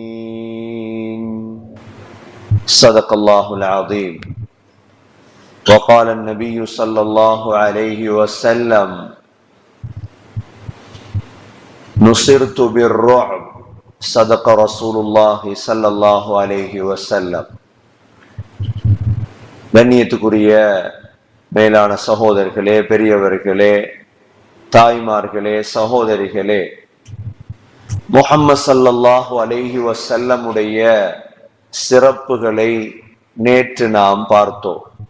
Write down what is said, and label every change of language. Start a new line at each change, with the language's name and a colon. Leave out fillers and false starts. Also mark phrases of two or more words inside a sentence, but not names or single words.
Arabic: صدق الله العظيم. وقال النبي صلى الله عليه وسلم نصرت بالرعب صدق رسول الله صلى الله عليه وسلم.
Tamil: கண்ணியத்துக்குரிய மேலான சகோதரர்களே, பெரியவர்களே, தாய்மார்களே, சகோதரிகளே, முஹம்மது
Arabic: صلى الله عليه وسلم
Tamil: உடைய சிறப்புகளை நேற்று நாம் பார்த்தோம்.